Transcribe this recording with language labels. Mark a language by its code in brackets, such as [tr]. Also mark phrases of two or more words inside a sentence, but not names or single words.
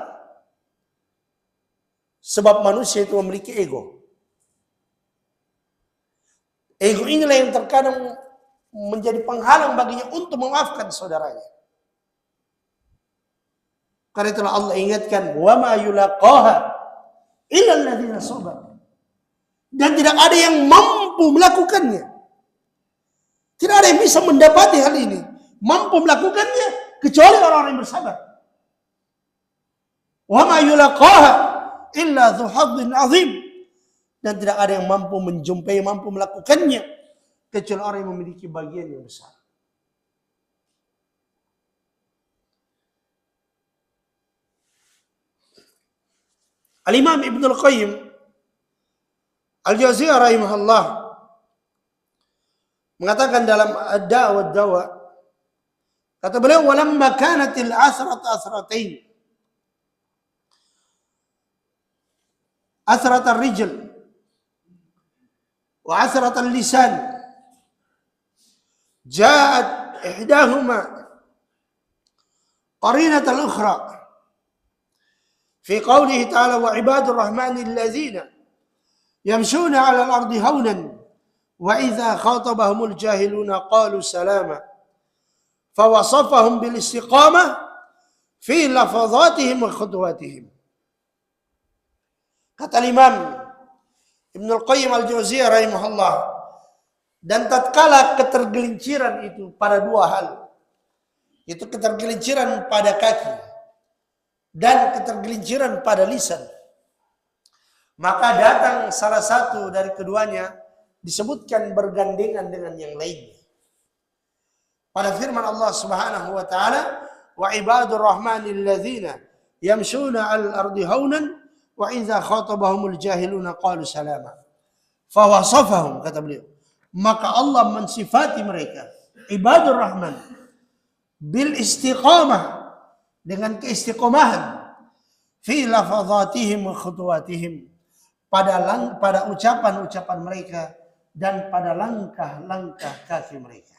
[id] Sebab manusia itu memiliki ego. Ego inilah yang terkadang menjadi penghalang baginya untuk memaafkan saudaranya. Karena itulah Allah ingatkan, [ar] وما يلقاها إلا الذين صبروا. [id] Dan tidak ada yang mampu melakukannya. Tidak ada yang bisa mendapati hal ini, mampu melakukannya, kecuali orang-orang yang bersabar. [ar] وما يلقاها إلا ذو حظ عظيم. [id] Dan tidak ada yang mampu menjumpai, mampu melakukannya, kecuali orang yang memiliki bagian yang besar. Al-Imam Ibnul Qayyim Al-Jauziyah rahimahullah mengatakan dalam Ad-Da' wa Ad-Dawa, kata beliau, [ar] ولما كانت العثرات عثرتين, عثرة الرجل وعثرة اللسان، جاءت إحداهما قرينة الأخرى في قوله تعالى وعباد الرحمن الذين يمشون على الأرض هونا وإذا خاطبهم الجاهلون قالوا سلاما، فوصفهم بالاستقامة في لفظاتهم وخطواتهم. [id] Kata Imam Ibnul Qayyim Al-Jauziyah rahimahullah, dan tatkala ketergelinciran itu pada dua hal, itu ketergelinciran pada kaki dan ketergelinciran pada lisan, maka datang salah satu dari keduanya disebutkan bergandengan dengan yang lainnya. Pada firman Allah [ar] سبحانه وتعالى، وعباد الرحمن الذين يمشون على الأرض هونا وإذا خاطبهم الجاهلون قالوا سلاما. فوصفهم, [id] kata beliau. Maka Allah mensifati mereka, [ar] عباد الرحمن, بالاستقامة, [id] dengan keistiqomahan, [ar] في لفظاتهم وخطواتهم, [id] pada ucapan-ucapan mereka dan pada langkah-langkah kaki mereka.